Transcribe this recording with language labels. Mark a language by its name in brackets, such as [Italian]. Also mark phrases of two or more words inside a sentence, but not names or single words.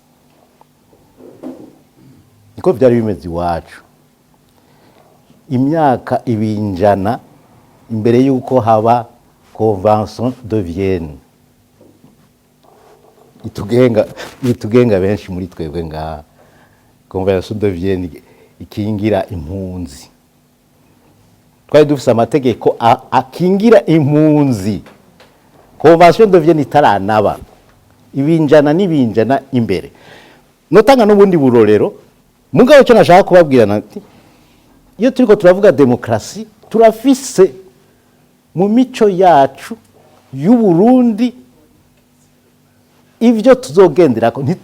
[Rundi] Niko vyari bimeze iwacu imyaka ibinjana imbere yuko haba Convention de Vienne itugenga benshi muri twebwe nga Convention de Vienne ikingira impunzi. Twari dufise amategeko akingira impunzi. Convention de Vienne itaranaba ibinjana n'ibinjana imbere. Notanga n'ubundi burorero mugabo cyo nashaka kubabwira nati iyo turiko turavuga demokrasi turafise mu mico yacu y'u Burundi ivyo tuzogenderako.